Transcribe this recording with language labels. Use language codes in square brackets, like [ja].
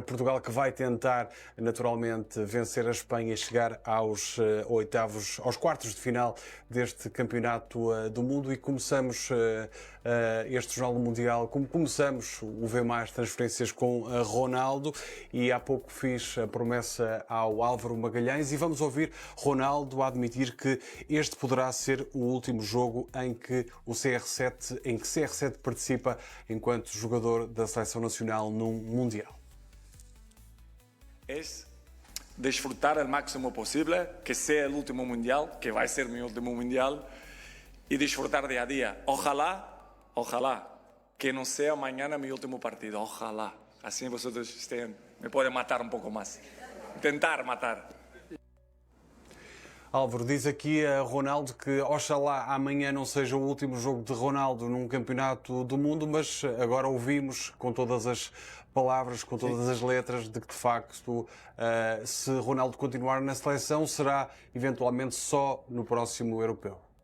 [pt] Portugal que vai tentar naturalmente vencer a Espanha e chegar aos quartos de final deste campeonato do mundo, e começamos este Jornal Mundial, como começamos o V+, transferências com Ronaldo, e há pouco fiz a promessa ao Álvaro Magalhães e vamos ouvir Ronaldo a admitir que este poderá ser o último jogo em que CR7 participa enquanto jogador da Seleção Nacional num Mundial. [es] Es disfrutar al máximo posible, que sea el último mundial, que va a ser mi último mundial, y disfrutar día a día. Ojalá, que no sea mañana mi último partido, ojalá. Así vosotros me pueden matar un poco más, intentar matar. [pt] Álvaro, diz aqui a Ronaldo que oxalá amanhã não seja o último jogo de Ronaldo num campeonato do mundo, mas agora ouvimos com todas as palavras, com todas as letras, de que de facto, se Ronaldo continuar na seleção, será eventualmente só no próximo europeu.